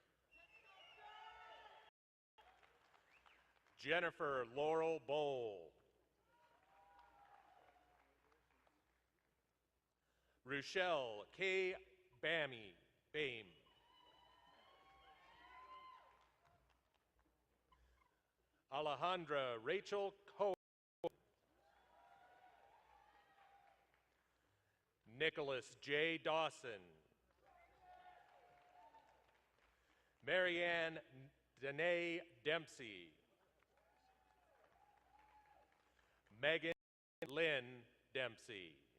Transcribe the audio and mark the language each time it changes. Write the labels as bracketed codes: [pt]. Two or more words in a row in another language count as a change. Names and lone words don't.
[en] Jennifer Laurel Bowl. Rochelle K. Bame. Alejandra Rachel Coe. Nicholas J. Dawson. Marianne Danae Dempsey. Megan Lynn Dempsey.